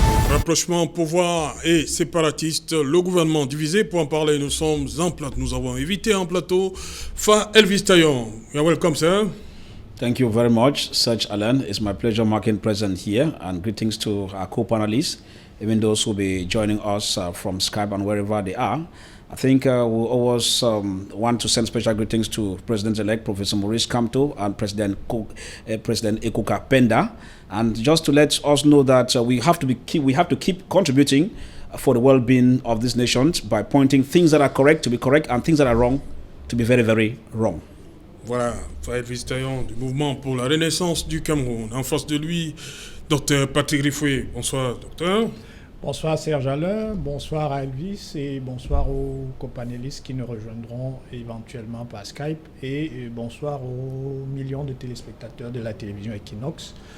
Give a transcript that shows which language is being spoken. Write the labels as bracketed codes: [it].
[fr] Rapprochement, pouvoir et séparatiste, le gouvernement divisé. Pour en parler, nous sommes en plateau. Nous avons invité en plateau Fa Elvis Tayon. [en] You're welcome, sir. Thank you very much, Serge Alan. It's my pleasure making present here, and greetings to our co-panelists, even those who will be joining us from Skype and wherever they are. I think we always want to send special greetings to President-elect Professor Maurice Kamto and President Ekuka Penda, and just to let us know that we have to keep contributing for the well-being of these nations by pointing things that are correct to be correct and things that are wrong to be very, very wrong. [fr] Voilà, Faël Vistaillon du Mouvement pour la Renaissance du Cameroun. En face de lui, Dr Patrick Rifoué. Bonsoir, docteur. Bonsoir Serge Alain, bonsoir à Elvis et bonsoir aux copanélistes qui nous rejoindront éventuellement par Skype et bonsoir aux millions de téléspectateurs de la télévision Equinox.